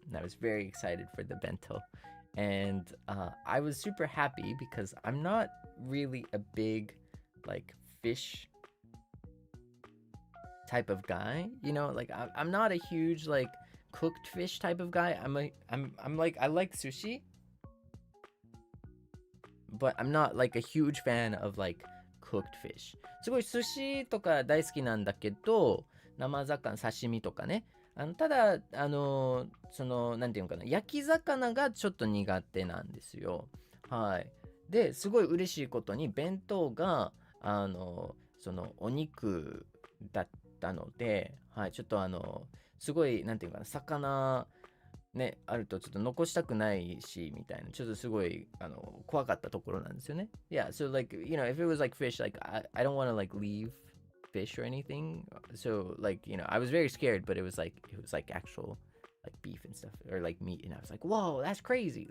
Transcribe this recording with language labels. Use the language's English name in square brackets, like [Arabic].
[English] And I was very excited for the bento, and I was super happy because I'm not really a big like fish type of guy, like I'm not a huge like cooked fish type of guy. I'm like, I like sushi, but I'm not like a huge fan of like cooked fish. [Japanese] すごい寿司とか大好きなんだけど、生魚刺身とかね、ただなんていうのかな、焼き魚がちょっと苦手なんですよ。はい。ですごい嬉しいことに弁当がそのお肉だったので、はい、ちょっとすごいなんていうかな、魚ね、あるとちょっと残したくないしみたいな、ちょっとすごい怖かったところなんですよね。 [English] Yeah, so like, you know, if it was like fish, like I don't want to like leave fish or anything. So like, you know, I was very scared, but it was like actual like beef and stuff or like meat, and I was like, whoa, that's crazy.